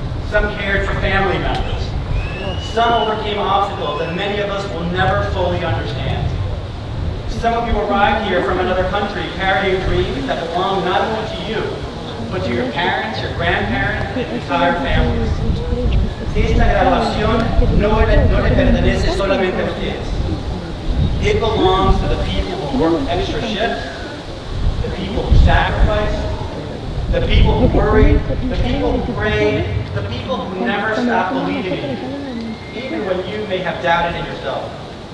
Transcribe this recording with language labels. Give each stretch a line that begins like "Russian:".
English: Some cared for family members. Some overcame obstacles that many of us will never fully understand. Some of you arrived here from another country carrying dreams that belong not only to you, but to your parents, your grandparents, and entire families.
Spanish: Esta graduación no le pertenece solamente a ustedes.
English: It belongs to the people who worked extra shifts, the people who sacrificed, the people who worried, the people who prayed, the people who never stopped believing in you, even when you may have doubted in yourself.